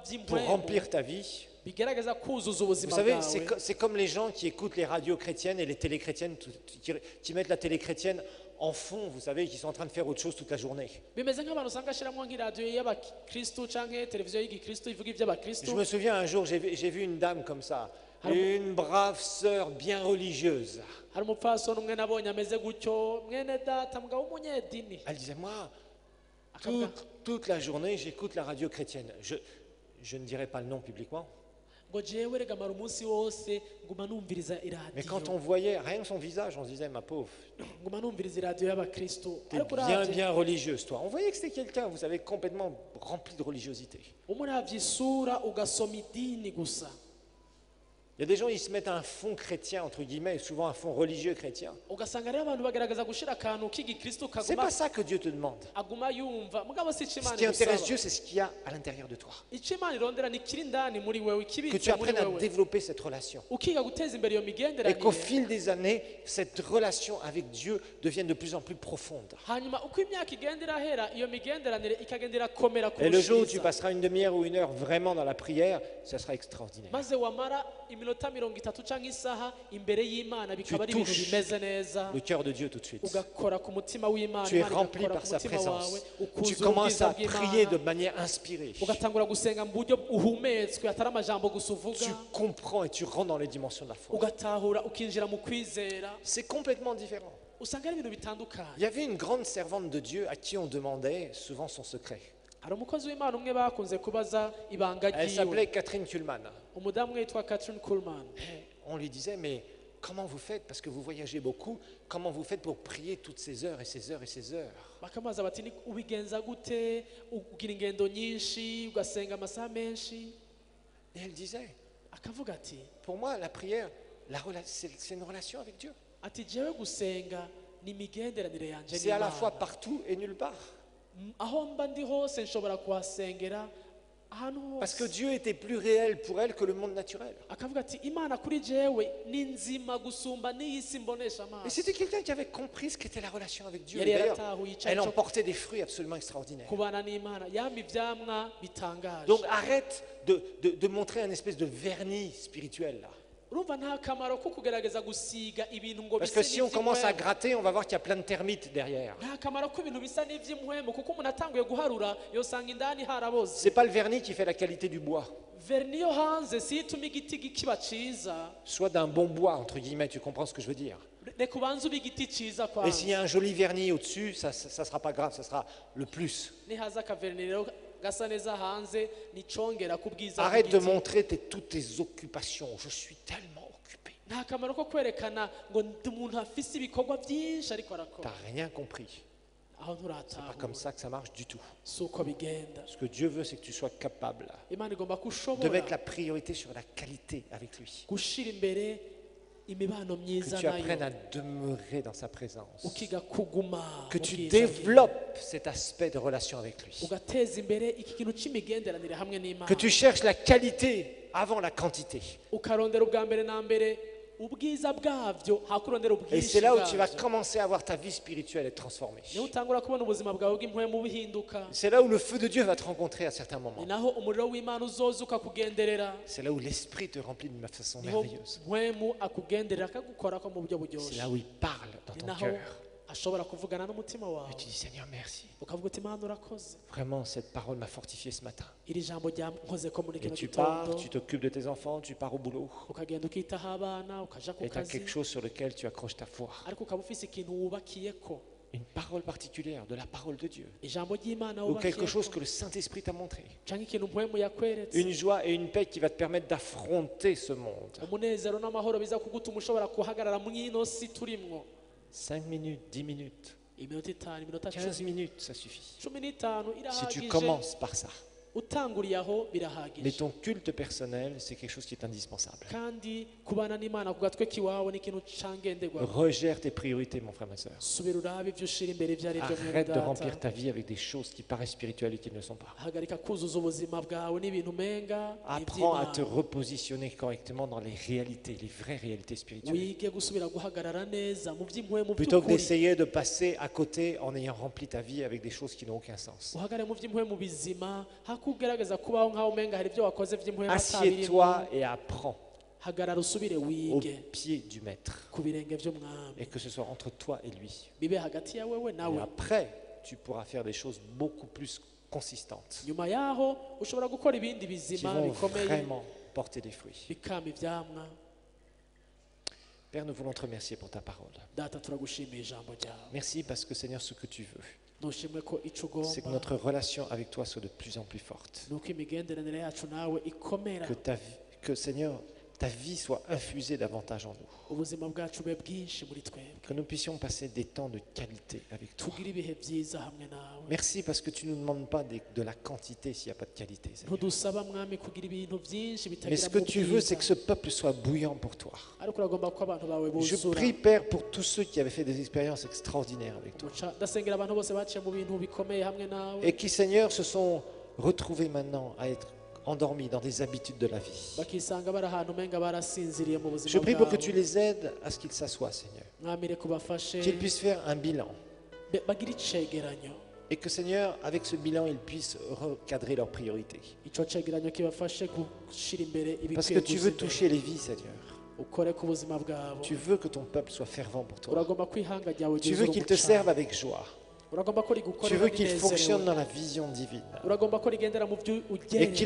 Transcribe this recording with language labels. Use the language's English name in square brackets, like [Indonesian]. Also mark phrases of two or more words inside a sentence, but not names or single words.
[French] pour [Rundi] vy'impwemu [French] remplir ta vie. [Rundi] bigerageza kuzuza [French] Vous [Rundi] ubuzima [French] savez, [Rundi] bwawe. [French] c'est comme les gens qui écoutent les radios chrétiennes et les télé chrétiennes, qui mettent la télé chrétienne en fond, vous savez, qui sont en train de faire autre chose toute la journée. [Rundi] Bimeze nk'abantu usanga ashiramwo nk'iradiyo y'abakristu canke televiziyo y'igikristu ivuga [French] Je [Rundi] ivy'abakristu. [French] me souviens un jour, j'ai vu une dame comme ça, une brave sœur bien religieuse. [Rundi] Hari umupfasoni umwe nabonye ameze gutyo, mwene data mugabo w'umunyedini. [French] Elle disait, moi, [Rundi] Akavuga [French] toute la journée, j'écoute la radio chrétienne. Je ne dirai pas le nom publiquement, [Rundi] ngo jewe rega mara umunsi wose nguma numviriza [French] mais quand [Rundi] iradiyo. [French] on voyait rien que son visage, on se disait, ma pauvre, [Rundi] Nguma numviriza iradiyo y'abakristu. [French] t'es [Rundi] Ariko [French] bien, [Rundi] uravye [French] bien religieuse, toi. On voyait que c'était quelqu'un, vous savez, complètement rempli de religiosité. [Rundi] umuravye isura ugasoma idini gusa. [French] Il y a des gens, ils se mettent un fond chrétien, entre guillemets, et souvent un fond religieux chrétien. [Rundi] Ugasanga rero abantu bagerageza gushira akantu k'igikristu [French] C'est [Rundi] kaguma [French] pas ça que Dieu te demande. [Rundi] aguma yumva mugabo si [French] Ce [Rundi] imana [French] qui intéresse [Rundi] igusaba. [French] Dieu, c'est ce qu'il y a à l'intérieur de toi. [Rundi] Icyo imana irondera ni kiri indani muri wewe, [French] Que tu [Rundi] ikibitse muri [French] apprennes à [Rundi] wewe, [French] développer cette relation. [Rundi] ukiga guteza imbere iyo [French] Et [Rundi] migenderanire. [French] qu'au fil des années, cette relation avec Dieu devienne de plus en plus profonde. [Rundi] Hanyuma uko imyaka igenda irahera iyo migenderanire ikagenda irakomera [French] Et le jour où tu [Rundi] kurushiza. [French] passeras une demi-heure ou une heure vraiment dans la prière, ça sera extraordinaire. [Rundi] Maze wamara iminota 30 canke isaha imbere y'Imana bikaba ari ibintu [French] touches [Rundi] bimeze neza, [French] Le cœur de Dieu tout de suite. [Rundi] ugakora ku mutima w'Imana, [French] Tu es [Rundi] Imana [French] rempli [Rundi] igakora [French] par [Rundi] ku [French] sa [Rundi] mutima [French] présence. [Rundi] wawe, [French] Tu [Rundi] ukuzura [French] commences à [Rundi] ubwiza [French] prier de [Rundi] bw'Imana, [French] manière inspirée. [Rundi] ugatangura gusenga mu buryo uhumetswe atari amajambo gusa uvuga, [French] Tu comprends et tu rentres dans les dimensions de la foi. [Rundi] ugatahura ukinjira mu kwizera, [French] C'est complètement différent. [Rundi] usanga ari ibintu bitandukanye. [French] Il y avait une grande servante de Dieu à qui on demandait souvent son secret. [Rundi] Hari umukozi w'Imana umwe bakunze kubaza ibanga [French] Elle [Rundi] ryiwe, [French] s'appelait Catherine Kuhlman. [Rundi] umudamu umwe yitwa Catherine Kuhlman. [French] On lui disait, mais comment vous faites, parce que vous voyagez beaucoup, comment vous faites pour prier toutes ces heures et ces heures et ces heures? [Rundi] Bakamubaza bati "Ni ubigenza gute ugira ingendo nyinshi ugasenga amasaha menshi?" [French] Et elle disait, [Rundi] Akavuga ati [French] pour moi, la prière, c'est une relation avec Dieu. [Rundi] ati jewe gusenga ni imigenderanire yanje [French] C'est à la [Rundi] n'Imana. [French] fois partout et nulle part. [Rundi] Aho mba ndi hose nshobora kuhasengera ahantu [French] Parce que [Rundi] hose. [French] Dieu était plus réel pour elle que le monde naturel. [Rundi] Akavuga ati Imana kuri jewe ni nzima gusumba n'iyi si mbonesha [French] Et [Rundi] amaso. [French] c'était quelqu'un qui avait compris ce qu'était la relation avec Dieu. [Rundi] Yari [French] Et d'ailleurs, [Rundi] yaratahuye icyo [French] elle [Rundi] ari cyo [French] emportait des fruits absolument extraordinaires. [Rundi] kubana n'Imana, yama ivyamwa bitangaje. [French] Donc arrête de montrer un espèce de vernis spirituel là. [Rundi] Urumva nta kamaro ko kugerageza gusiga ibintu ngo [French] Parce que [Rundi] bise [French] si on commence à [Rundi] n'ivy'impwemu. [French] gratter, on va voir qu'il y a plein de termites derrière. [Rundi] Nta kamaro ko ibintu bisa n'ivy'impwemu kuko umuntu atanguye guharura yosanga indani haraboze. [French] C'est pas le vernis qui fait la qualité du bois. [Rundi] Verni yo hanze si ituma igiti kiba ciza. [French] Soit d'un bon bois, entre guillemets, tu comprends ce que je veux dire. [Rundi] Reka ubanze ube igiti ciza [French] Et s'il y [Rundi] kwanza. [French] a un joli vernis au-dessus, ça sera pas grave, ça sera le plus. [Rundi] Nihaza akaverni rero gasa neza hanze nicongera ku bwiza [French] Arrête de [Rundi] bw'igiti. [French] montrer toutes tes occupations. Je suis tellement occupé. [Rundi] Nta kamaro ko kwerekana ngo ndi umuntu afise ibikorwa byinshi ariko [French] T'as [Rundi] arakora. [French] rien compris. [Rundi] Aho [French] C'est pas [Rundi] nturataha [French] comme ça que ça marche du tout. [Rundi] si uko bigenda. [French] Ce que Dieu veut, c'est que tu sois capable [Rundi] Imana igomba [French] de [Rundi] kushobora [French] mettre la priorité sur la qualité avec lui. [Rundi] gushira imbere imibano [French] Que [Rundi] myiza [French] tu apprennes à [Rundi] nayo, [French] demeurer dans sa présence. [Rundi] ukiga kuguma [French] Que [Rundi] mu [French] tu [Rundi] bwiza bwiwe. [French] développes cet aspect de relation avec lui. [Rundi] Ugateza imbere iki kintu c'imigenderanire hamwe n'Imana, [French] Que tu cherches la qualité avant la quantité. [Rundi] ukarondera ubwa mbere na mbere ubwiza bwavyo hakurondera [French] Et [Rundi] ubwinshi [French] c'est là où tu vas [Rundi] bwavyo. [French] commencer à voir ta vie spirituelle être transformée. [Rundi] niho utangura kubona ubuzima bwawe bw'impwemu buhinduka. [French] C'est là où le feu de Dieu va te rencontrer à certains [Rundi] Ni [French] moments. [Rundi] naho umuriro w'Imana uzoza ukakugenderera, [French] C'est là où l'Esprit te remplit d'une façon [Rundi] niho [French] merveilleuse. [Rundi] mpwemu akugenderera akagukorako mu buryo [French] C'est [Rundi] buryoshe. [French] là où il parle dans [Rundi] Ni [French] ton [Rundi] naho [French] cœur. [Rundi] ashobora kuvugana n'umutima [French] Et [Rundi] wawe [French] tu dis, Seigneur, merci. [Rundi] ukavuga uti Imana urakoze, [French] Vraiment, cette parole m'a fortifié ce matin. [Rundi] iri jambo ryankozeko muri [French] Et [Rundi] kino [French] tu pars, [Rundi] gitondo. [French] tu t'occupes de tes enfants, tu pars au boulot. [Rundi] Ukagenda ukitaho abana ukaja ku [French] Et tu as [Rundi] kazi, [French] quelque chose sur lequel tu accroches ta foi. [Rundi] ariko ukaba ufise ikintu wubakiyeko, [French] Une parole particulière de la parole de Dieu. [Rundi] ijambo ry'Imana [French] Ou quelque chose [Rundi] wubakiyeko [French] que le Saint-Esprit t'a montré. [Rundi] canke ikintu mpwemu yakweretse. [French] Une joie et une paix qui va te permettre d'affronter ce monde. [Rundi] Umunezero n'amahoro biza kugutuma ushobora guhagarara mw'ino si turimwo. [French] 5 minutes, 10 minutes, [Rundi] Iminota 5, iminota [French] 15 [Rundi] 10, [French] minutes, ça suffit. [Rundi] 15 [French] Si tu [Rundi] irahagije. [French] commences par ça, [Rundi] utanguriye aho [French] Mais [Rundi] birahagije [French] ton culte personnel, c'est quelque chose qui est indispensable. [Rundi] kandi kubana n'Imana ku gatwe kiwawe ni ikintu cangenderwa [French] Regère tes priorités, mon frère, ma soeur. [Rundi] subira urabe ibyo ushira imbere ibyo ari byo mwene [French] Arrête de [Rundi] data [French] remplir ta vie avec des choses qui paraissent spirituelles et qui ne le sont pas. [Rundi] hagarika kuzuza ubuzima bwawe n'ibintu umenga [French] Apprends à te [Rundi] iby'Imana. [French] repositionner correctement dans les réalités, les vraies réalités spirituelles. [Rundi] wige gusubira guhagarara neza mu by'impuhwe mu [French] Plutôt que [Rundi] by'ukuri [French] d'essayer de passer à côté en ayant rempli ta vie avec des choses qui n'ont aucun sens. [Rundi] uhagarare mu by'impuhwe mu bizima hakugerageza kubaho nk'aho umenga hari ibyo wakoze by'impuhwe batabirimo [French] Assieds-toi et apprends [Rundi] hagarara usubire [French] au [Rundi] wige [French] pied du maître. [Rundi] ku birenge by'umwami [French] Et que ce soit entre toi et lui. [Rundi] bibe hagati yawe we [French] Et [Rundi] nawe [French] après, tu pourras faire des choses beaucoup plus consistantes [Rundi] nyuma yaho ushobora gukora ibindi [French] qui [Rundi] bizima [French] vont [Rundi] bikomeye [French] vraiment porter des fruits. [Rundi] bikama ibyamwa [French] Père, nous voulons te remercier pour ta parole. [Rundi] data turagushimiye ijambo ryawe [French] Merci parce que Seigneur, ce que tu veux, [Rundi] ntushimwe ko ico [French] c'est que [Rundi] ugomba [French] notre relation avec toi soit de plus en plus forte. [Rundi] nuko imigenderanire yacu nawe ikomera [French] Que Seigneur, ta vie soit infusée davantage en nous. [Rundi] ubuzima bwacu bube bwinshi muri twebwe [French] Que nous puissions passer des temps de qualité avec toi. [Rundi] tugire ibihe byiza hamwe nawe [French] Merci parce que tu ne nous demandes pas de la quantité s'il n'y a pas de qualité, Seigneur. [Rundi] ntudusaba mwami kugira ibintu byinshi [French] Mais [Rundi] bitagira [French] ce que [Rundi] mu [French] tu veux, c'est [Rundi] bwiza [French] que ce peuple soit bouillant pour toi. [Rundi] ariko uragomba ko abantu bawe [French] Je [Rundi] buzura [French] prie, Père, pour tous ceux qui avaient fait des expériences extraordinaires avec toi. [Rundi] ndasengera abantu bose baciye mu bintu bikomeye hamwe nawe [French] Et qui, Seigneur, se sont retrouvés maintenant à être endormis dans des habitudes de la vie. [Rundi] bakisanga bari ahantu umenga barasinziriye mu buzima [French] Je prie pour que [Rundi] bwabo [French] tu les aides à ce qu'ils s'assoient, Seigneur. [Rundi] mwami reka ubafashe [French] Qu'ils puissent faire un bilan. [Rundi] bagire icegeranyo [French] Et que, Seigneur, avec ce bilan, ils puissent recadrer leurs priorités. [Rundi] ico cegeranyo kibafashe gushira imbere [French] Parce [Rundi] ibikwiye [French] que tu veux [Rundi] guza imbere. [French] toucher les vies, Seigneur. [Rundi] ukore ku buzima bwabo [French] Tu veux que ton peuple soit fervent pour toi. [Rundi] uragomba ko ihanga ryawe [French] Tu veux [Rundi] ryuzura [French] qu'ils te [Rundi] umucanga. [French] servent avec joie. [Rundi] uragomba ko [French] Tu [Rundi] rigukorera [French] veux qu'il fonctionne [Rundi] rinezerewe [French] dans la vision divine. [Rundi] uragomba ko rigendera mu byo [French] Et qu'il